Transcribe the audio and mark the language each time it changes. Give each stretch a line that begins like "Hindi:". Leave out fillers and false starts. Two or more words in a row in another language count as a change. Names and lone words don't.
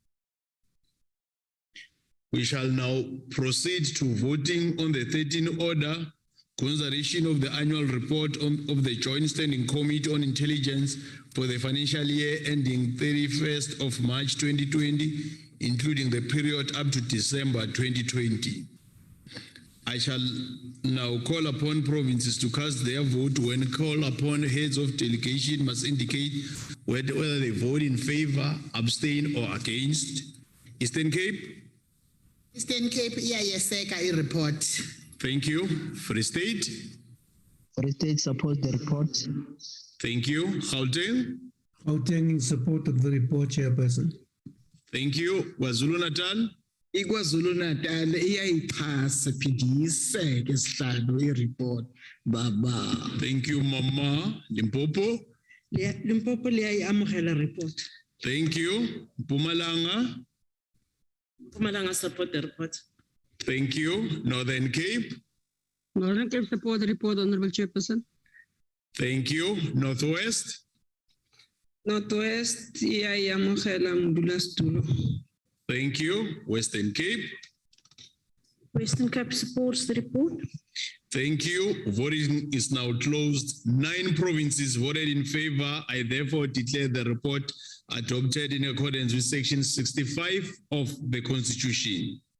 English: We shall now proceed to voting on the 13th order, consideration of the annual report of the Joint Standing Committee on Intelligence for the financial year ending 31st of March 2020, including the period up to December 2020. I shall now call upon provinces to cast their vote. When called upon, heads of delegation must indicate whether they vote in favor, abstain, or against. Eastern Cape?
Xhosa: Eastern Cape, iyayeseka report.
English: Thank you. Free State? Free State supports the report. Thank you. Gauteng? Gauteng in support of the report, Chairperson. Thank you. KwaZulu-Natal?
Zulu: iKwaZulu-Natal iyayixhasa phindiseke sihlalo report baba.
English: Thank you, Mama. Limpopo?
Northern Sotho: Limpopo le a amogela report.
English: Thank you. Mpumalanga. Mpumalanga support the report. Thank you. Northern Cape. Northern Cape support the report, Honourable Chairperson. Thank you. Northwest.
Tswana: Northwest iya amogela modulasetulo.
English: Thank you. Western Cape. Western Cape supports the report. Thank you. Voting is now closed. 9 provinces voted in favor. I therefore declare the report adopted in accordance with Section 65 of the Constitution.